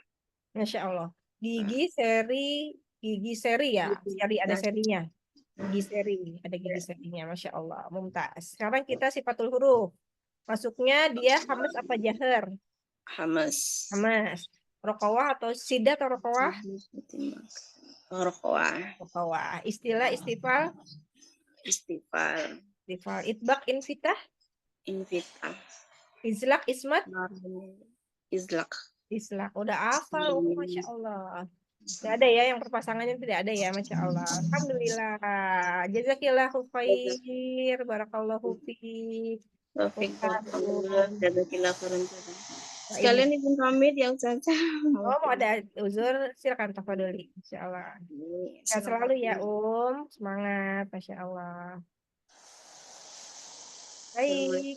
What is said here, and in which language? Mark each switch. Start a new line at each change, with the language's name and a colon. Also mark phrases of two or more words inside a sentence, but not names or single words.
Arabic: ما شاء الله.
Indonesian: Gigi seri ya. Seri ada serinya. Gigi seri, ada gigi serinya.
Arabic: ما شاء الله. ممتاز.
Indonesian: Sekarang kita
Arabic: صفات الحروف.
Indonesian: Masuknya dia hamas apa jahar? Hamas. Hamas. Rokawah atau sidat atau rokawah? Rokawah. Rokawah. Istilah istifal. Istifal. Istifal.
Arabic: إطباق انفتاح.
Indonesian: Invitah.
Arabic: إذلاق إصمات.
Indonesian: Izlak. Islak. Udah hafal.
Arabic: ما شاء الله.
Indonesian: Tidak ada ya yang perpasangannya tidak ada ya,
Arabic: ما شاء الله. الحمد لله. جزاك الله خير. بارك الله فيك.
Indonesian: Sekalian Ibu pamit yang saja. Oh, mau ada uzur, silakan tafadholi.
Arabic: إن شاء الله.
Indonesian: Sehat selalu ya, Semangat,
Arabic: ما شاء الله.
Indonesian: Baik.